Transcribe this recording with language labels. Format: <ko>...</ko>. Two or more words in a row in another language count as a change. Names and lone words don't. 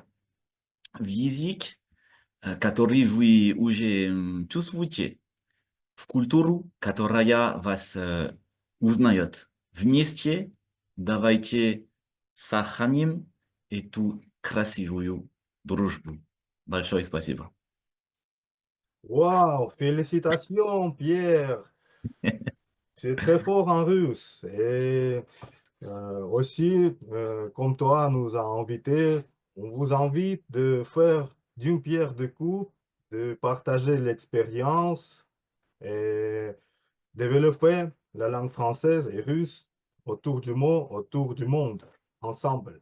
<ru>В язык, который вы уже чувствуете, в культуру, которая вас узнает. Вместе давайте сохраним эту красивую дружбу. Большое спасибо.</ru> <fr>Waouh, félicitations, Pierre. C'est très fort en russe. Et aussi, comme toi nous a invités, on vous invite de faire d'une pierre deux coups, de partager l'expérience et développer la langue française et russe autour du monde, ensemble.</fr>